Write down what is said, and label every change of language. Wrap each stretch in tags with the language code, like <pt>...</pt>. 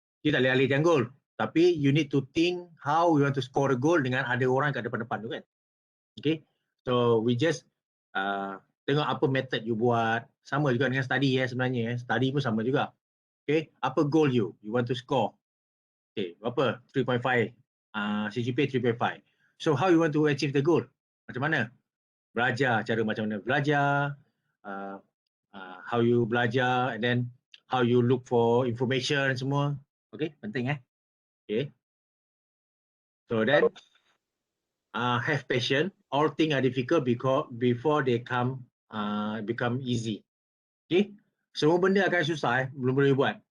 <ms>You tak boleh alih tiang gol. Tapi</ms> <en>you need to think how you want to score a goal</en> <ms>dengan ada orang kat depan-depan tu kan.</ms> <en>Okay, so we just</en> <ms>tengok apa</ms> <en>method you</en> <ms>buat. Sama juga dengan study sebenarnya. Study pun sama juga.</ms> <en>Okay,</en> <ms>apa</ms> <en>goal you want to score. Okay,</en> <ms>berapa?</ms> <en>3.5. CGPA 3.5. So how you want to achieve the goal?</en> <ms>Macam mana? Belajar, cara macam mana belajar,</ms> <en>how you</en> <ms>belajar,</ms> <en>and then how you look for information</en> <ms>semua.</ms> <en>Okay,</en> <ms>penting</ms> <en>Okay. So then have patience. All things are difficult because before they become easy.</en> <ms>Okay, semua benda akan susah belum boleh buat.</ms>